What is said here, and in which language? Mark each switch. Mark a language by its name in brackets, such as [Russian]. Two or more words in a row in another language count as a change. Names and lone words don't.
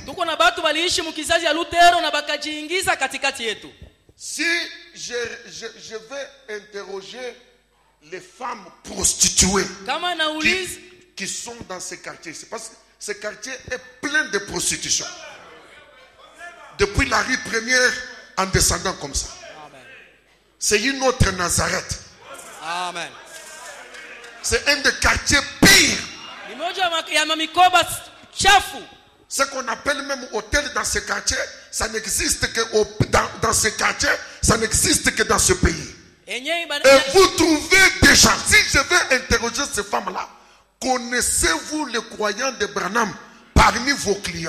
[Swahili] Tuko na watu waliishi mkizazi ya Lutero na bakajiingiza katikati yetu. [French] Si je vais interroger les femmes prostituées [Swahili] Kama nauliza [French] qui sont dans ces quartiers, c'est parce que ce quartier est plein de prostitution. Depuis la rue première en descendant comme ça. Amen. C'est une autre Nazareth. Amen. C'est un des quartiers pires. [Swahili] Ni moja ya mamikoba chafu. [French] Ce qu'on appelle même hôtel dans ce quartier, ça n'existe que dans ce quartier, ça n'existe que dans ce pays. Et vous trouvez des gens, si je vais interroger ces femmes-là, connaissez-vous les croyants de Branham parmi vos clients?